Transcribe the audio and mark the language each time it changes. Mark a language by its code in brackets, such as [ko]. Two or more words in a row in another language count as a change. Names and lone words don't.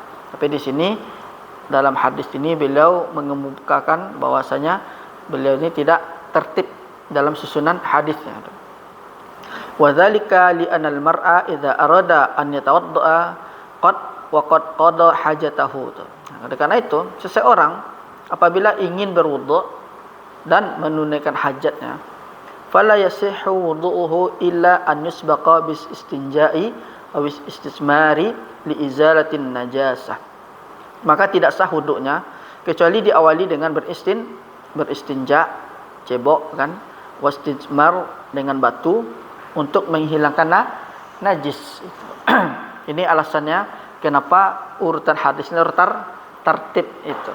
[id] Tapi di sini dalam hadis ini beliau mengemukakan bahwasanya beliau ini tidak tertib dalam susunan hadisnya. [ar] وذلك لأن المرء إذا أراد أن يتوضأ قد قضى حاجته. [id] Oleh karena itu, seseorang apabila ingin berwudu dan menunaikan hajatnya, [ar] فلا يصح وضوؤه إلا أن يسبق بالاستنجاء أو استجمار لإزالة نجاسة. [id] Maka tidak sah wudunya kecuali diawali dengan beristinja, cebok kan, wastismar dengan batu untuk menghilangkan najis. Ini alasannya kenapa urutan hadisnya tertib itu.